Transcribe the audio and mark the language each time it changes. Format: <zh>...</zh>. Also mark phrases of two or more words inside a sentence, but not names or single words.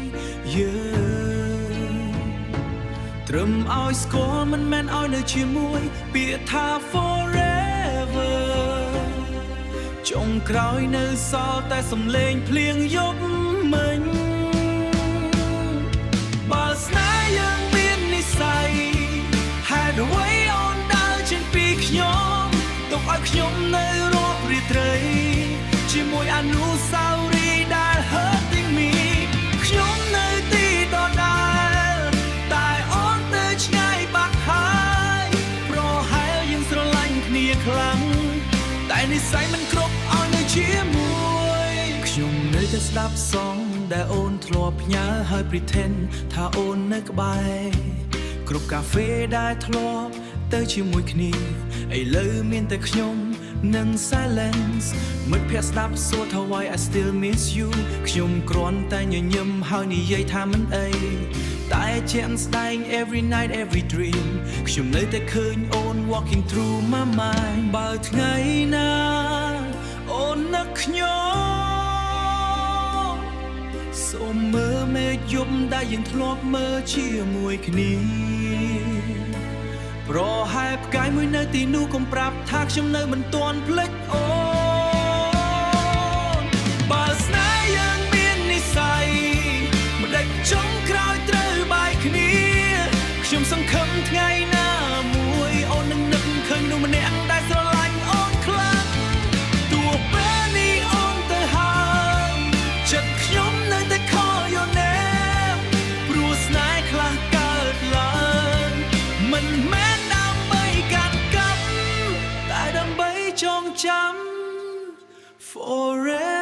<km>យើងត្រឹមឲ្យស្គាល់មិនមែនឲ្យនៅជាមួយពាក្យថា forever ចុងក្រោយនៅសល់តែសំឡេងភ្លៀងយប់មិញបើស្នេហ៍យើងមាននិស្ស័យហេតុអ្វីអូនដើរចេញពីខ្ញុំទុកឲ្យខ្ញុំនៅ រាប់រាត្រីជាមួយអនុស្សាវរីយ៍ដែល</km> <en>hurting me</en> <km>ខ្ញុំនៅទីដដែលតែអូនទៅឆ្ងាយបាត់ហើយប្រហែលយើងស្រឡាញ់គ្នាខ្លាំងតែនិ ស្ស័យមិនគ្រប់ឲ្យនៅជាមួយខ្ញុំនៅតែស្ដាប់សងដែលអូនធ្លាប់ផ្ញើហើយ pretend ថាអូននៅក្បែ រគ្រប់កាហ្វេដែលធ្លាប់ទៅជាមួយគ្នាឥឡូវមានតែខ្ញុំនិង silence មិត្តភក្តិស្ដាប់ សួរថា</km> <en>why I still miss you</en> <km>ខ្ញុំគ្រាន់តែញញឹមហើយនិយាយថាមិនអីតែជាក់ស្ដែង</km> <en>every night every dream</en> <km>ខ្ញុំនៅតែឃើញអូន</km> <en>walking through my mind</en> <km>បើថ្ងៃណាអូននឹកខ្ញុំសូមមើលមេឃយប់ដែលយើងធ្លាប់មើលជាមួយគ្នា ប្រហែលផ្កាយមួយនៅទីនោះកុំប្រាប់ថាខ្ញុំនៅមិនទាន់ភ្លេចអូនបើស្នេហ៍ យើងមាននិស្ស័យមិនដេចចុងក្រោយត្រូវបែកគ្នាខ្ញុំសង្ឃឹមថ្ងៃណាមួយអូននឹងនឹកឃើញមនុស្សម្នាក់ដែលស្រឡាញ់អូនខ្លាំងទោះពេលនេះអូនទៅហើយចិត្តខ្ញុំនៅតែ</km> <en>call your name</en> <km>ព្រោះស្នេហ៍ខ្លះកើតឡើងមិនមែនដើម្បីកាត់កាប់តែដើម្បីចងចាំ forever</km>